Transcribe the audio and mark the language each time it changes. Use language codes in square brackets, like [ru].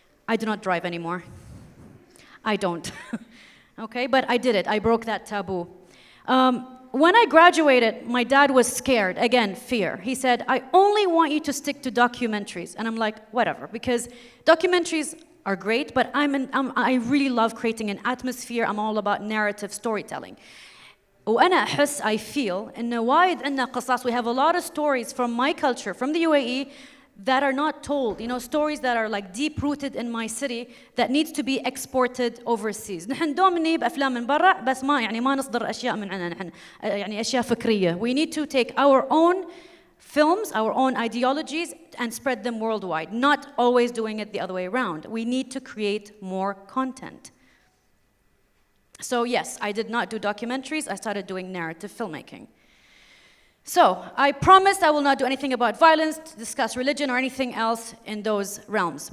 [en] I do not drive anymore. I don't. Okay, but I did it. I broke that taboo. When I graduated, my dad was scared. Again, fear. He said, I only want you to stick to documentaries. And I'm like, whatever, because documentaries are great, but I really love creating an atmosphere. I'm all about narrative storytelling. [ar] وأنا أحس, [en] I feel, [ar] إنه وايد عندنا قصص. [en] We have a lot of stories from my culture, from the UAE, that are not told, stories that are like deep rooted in my city that needs to be exported overseas. [ar] نحن دوم نجيب أفلام من برا بس ما نصدر أشياء من عندنا نحن يعني أشياء فكرية. [en] We need to take our own films, our own ideologies and spread them worldwide, not always doing it the other way around. We need to create more content. So yes, I did not do documentaries. I started doing narrative filmmaking. So, I promised I will not do anything about violence, discuss religion, or anything else in those realms.